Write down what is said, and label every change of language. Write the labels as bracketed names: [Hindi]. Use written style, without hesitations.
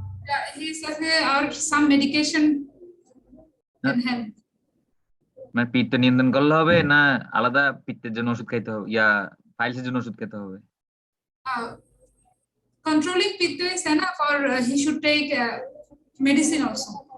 [English] Yeah, he says there are some medication can help. [Bangla] মানে পিত্ত নিয়ন্ত্রণ করলে হবে না আলাদা পিত্তের জন্য ওষুধ খাইতে হবে, পাইলসের জন্য ওষুধ খেতে হবে? [English] Controlling pitta is enough, or he should take medicine also.